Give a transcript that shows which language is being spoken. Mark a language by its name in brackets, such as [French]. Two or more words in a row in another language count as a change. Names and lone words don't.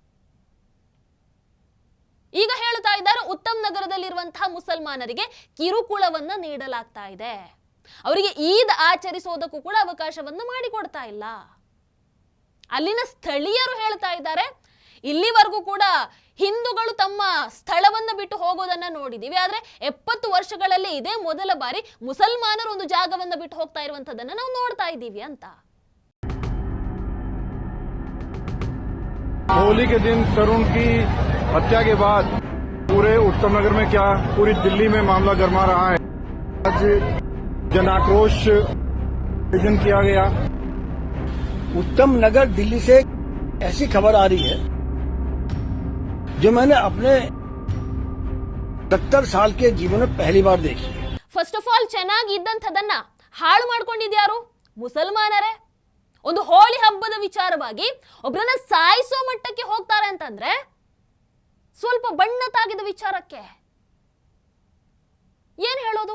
[Kannada] ಈಗ ಹೇಳ್ತಾ ಇದ್ದಾರೆ, ಉತ್ತಮ್ ನಗರದಲ್ಲಿರುವಂತಹ ಮುಸಲ್ಮಾನರಿಗೆ ಕಿರುಕುಳವನ್ನ ನೀಡಲಾಗ್ತಾ ಇದೆ, ಅವರಿಗೆ ಈದ್ ಆಚರಿಸೋದಕ್ಕೂ ಕೂಡ ಅವಕಾಶವನ್ನು ಮಾಡಿಕೊಡ್ತಾ ಇಲ್ಲ. ಅಲ್ಲಿನ ಸ್ಥಳೀಯರು ಹೇಳ್ತಾ ಇದ್ದಾರೆ, ಇಲ್ಲಿವರೆಗೂ ಕೂಡ ಹಿಂದೂಗಳು ತಮ್ಮ ಸ್ಥಳವನ್ನ ಬಿಟ್ಟು ಹೋಗೋದನ್ನ ನೋಡಿದೀವಿ, ಆದ್ರೆ 70 ವರ್ಷಗಳಲ್ಲಿ ಇದೇ ಮೊದಲ ಬಾರಿ ಮುಸಲ್ಮಾನರು ಒಂದು ಜಾಗವನ್ನ ಬಿಟ್ಟು ಹೋಗ್ತಾ ಇರುವಂತದನ್ನ ನಾವು ನೋಡ್ತಾ ಇದ್ದೀವಿ ಅಂತ. [Hindi] होली के दिन तरुण की हत्या के बाद पूरे उत्तम नगर में क्या पूरी दिल्ली में मामला गर्मा रहा है। आज जन आक्रोश किया गया। उत्तम नगर दिल्ली से ऐसी खबर आ रही है जो मैंने अपने 70 साल के जीवन में पहली बार देखी है। [English] first of all [Kannada] ಚೆನ್ನಾಗಿ ಇದ್ದಂಥದನ್ನ ಹಾಳು ಮಾಡ್ಕೊಂಡಿದ್ಯಾರು? ಮುಸಲ್ಮಾನರೇ. ಒಂದು ಹೋಳಿ ಹಬ್ಬದ ವಿಚಾರವಾಗಿ ಒಬ್ಬರನ್ನ ಸಾಯಿಸೋ ಮಟ್ಟಕ್ಕೆ ಹೋಗ್ತಾರೆ ಅಂತಂದ್ರೆ ಸ್ವಲ್ಪ ಬಣ್ಣ ತಾಗಿದ ವಿಚಾರಕ್ಕೆ ಏನ್ ಹೇಳೋದು?